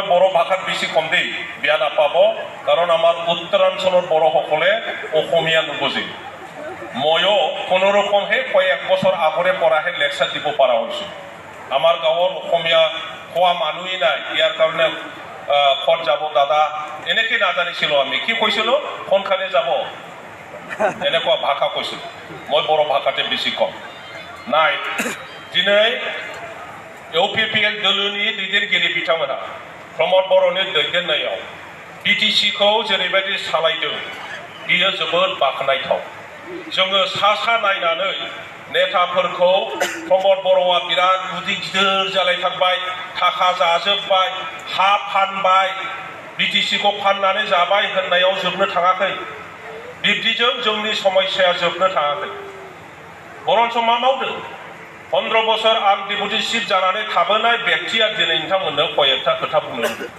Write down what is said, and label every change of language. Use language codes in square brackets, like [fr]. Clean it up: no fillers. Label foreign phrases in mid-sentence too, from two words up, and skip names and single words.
[as] বড়ো ভাষাত বেছি কম দেই বেয়া নাপাব কাৰণ আমাৰ উত্তৰাঞ্চলৰ বড়োসকলে অসমীয়া নুবুজে ময়ো কোনোৰকমহে কয়েক বছৰ আগৰে পৰাহে লেকচাৰ দিব পৰা হৈছোঁ আমাৰ গাঁৱৰ অসমীয়া কোৱা মানুহেই নাই ইয়াৰ কাৰণে ক'ত যাব দাদা এনেকৈ নাজানিছিলোঁ আমি কি কৈছিলোঁ কোনখানে যাব এনেকুৱা ভাষা কৈছিলোঁ মই বড়ো ভাষাতে বেছি কম নাই দিनै [brx] UPPL दोलोनि दैदेनगिरि बिथांमोना प्रमद बर'नि दैदेननायाव BTC-खौ जेरैबायदि सालायदों बियो जोबोद बाख्नायथाव जोङो सा नायनानै नेताफोरखौ प्रमद बर'आ बिराद गुदि गिदिर जालायथारबाय थाखा जाजोबबाय हा फानबाय BTC-खौ फाननानै जाबाय होननायाव जोबनो थाङाखै बिब्दिजों जोंनि समस्याया जोबनो थाङाखै बरन्स मा मावदों 15 बोसोर आं [en] deputy chief [brx] जानानै थाबोनाय व्यक्तिया दिनै नोंथांमोननो कयेकथा खोथा बुंनो